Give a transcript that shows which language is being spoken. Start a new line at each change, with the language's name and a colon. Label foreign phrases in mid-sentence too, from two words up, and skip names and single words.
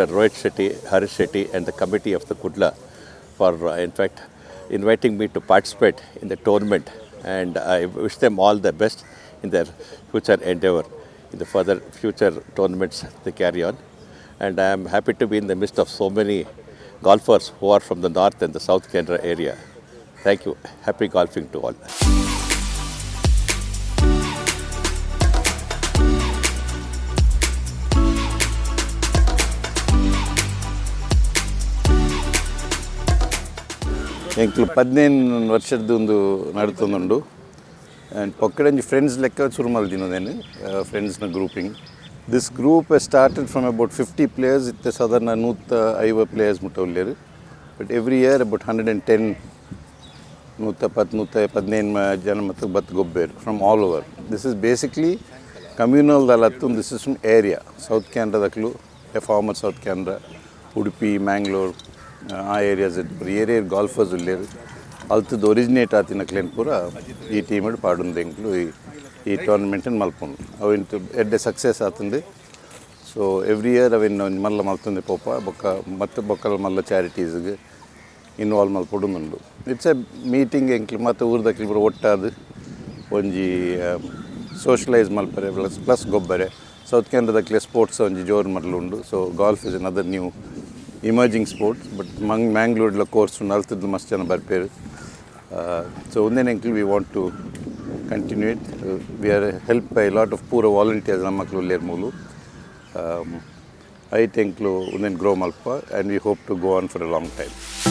English: Rohit Shetty, Harish Shetty and the committee of the Kudla for in fact inviting me to participate in the tournament, and I wish them all the best in their future endeavor, in the further future tournaments they carry on. And I am happy to be in the midst of so many golfers who are from the north and the south Canara area. Thank you. Happy golfing to all.
Tulu: ಎಂಕ್ಲು 15 ವರ್ಷದ ಒಂದು ನಡ್ತೊಂದುಂಡು. ಆ್ಯಂಡ್ ಪೊಕ್ಕಡಂಜಿ ಫ್ರೆಂಡ್ಸ್ ಲೆಕ್ಕ ಶುರು ಮಲ್ದಿನೋದೇನು ಫ್ರೆಂಡ್ಸ್ನ ಗ್ರೂಪಿಂಗ್.
English: this group started from about 50 players.
Tulu: ಇತ್ತೆ ಸಾಧಾರಣ 150 ಪ್ಲೇಯರ್ಸ್ ಮುಟ್ಟ ಉಳ್ಳೇರು.
English: but every year about 110 115
Tulu: ಜನ ಮತ್ತು ಬತ್ತು ಗೊಬ್ಬೇರು
English: from all over. this is basically communal ದಲತ್ತು. this is from area South Canaradaklu, former South Canara, Udupi, Mangalore a areas area golfers ಉಳ್ಳೇರು.
Tulu: ಅಲ್ತದ್ದು ಒರಿಜಿನೇಟ್ ಆತಿನ ಕ್ಲೇನ್ ಪೂರ ಈ ಟೀಮ್ ಪಾಡುಂದು ಎಂಕ್ಲು ಈ ಟೂರ್ನಮೆಂಟನ್ನು ಮಲ್ಪುಂಡು. ಅವಿಂಟು ಎಡ್ಡೆ ಸಕ್ಸಸ್ ಆತಂದು.
English: so every year
Tulu: ಅವಿನ್ ಮಲ್ಲ ಮಲ್ತಂದೆ ಪೋಪ ಬೊಕ್ಕಲ್ ಮಲ್ಲ ಚಾರಿಟೀಸ್ಗೆ ಇನ್ವಾಲ್ವ್ ಮಲ್ಪೊಡುಂದುಂಡು.
English: it's a meeting
Tulu: ಎಂಕ್ಲು ಮತ್ತು ಊರ್ದಕ್ಲು ಪೂರ ಒಟ್ಟಾದು ಒಂಜಿ ಸೋಷಲೈಸ್ ಮಲ್ಪರೆ ಪ್ಲಸ್ ಗೊಬ್ಬರೆ ಸೌತ್ ಕ್ಯಾನ್ರಾದಕ್ಲೆ ಸ್ಪೋರ್ಟ್ಸ್ ಒಂಜಿ ಜೋರು ಮರಲುಂಡು.
English: so golf is another new emerging sports, but Mangalore course
Tulu: naltadu mast jana barperu.
English: So
Tulu: unden enklu
English: we want to continue it. We are helped by a lot of poor volunteers
Tulu: namaklu ler mulu.
English: I think unden grow malpa, and we hope to go on for a long time.